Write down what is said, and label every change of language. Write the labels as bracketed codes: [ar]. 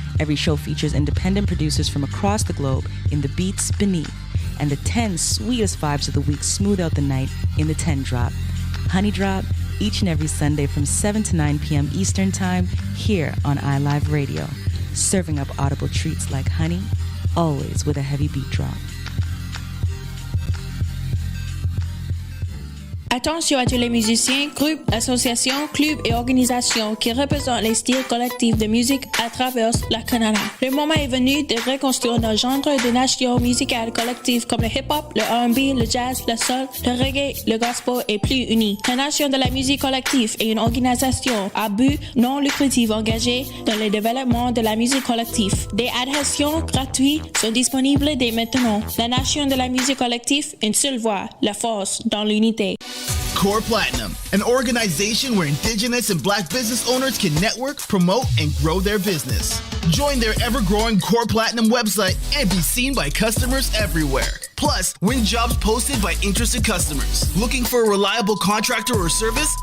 [en] Every show features independent producers from across the globe in the beats beneath, and the 10 sweetest vibes of the week smooth out the night in the 10 Drop. Honey Drop, each and every Sunday from 7 to 9 p.m. Eastern Time here on iLive Radio. Serving up audible treats like honey, always with a heavy beat drop. [fr] Attention à tous les musiciens, groupes, associations, clubs et organisations qui représentent les styles collectifs de musique à travers le Canada. Le moment est venu de reconstruire nos genres de nations musicales collectives comme le hip-hop, le R&B, le jazz, le soul, le reggae, le gospel et plus unis. La Nation de la musique collective est une organisation à but non lucratif engagée dans le développement de la musique collective. Des adhésions gratuites sont disponibles dès maintenant. La Nation de la musique collective, une seule voix, la force dans l'unité. [en] Core Platinum, an organization where Indigenous and Black business owners can network, promote, and grow their business. Join their ever-growing Core Platinum website and be seen by customers everywhere. Plus, win jobs posted by interested customers. Looking for a reliable contractor or service?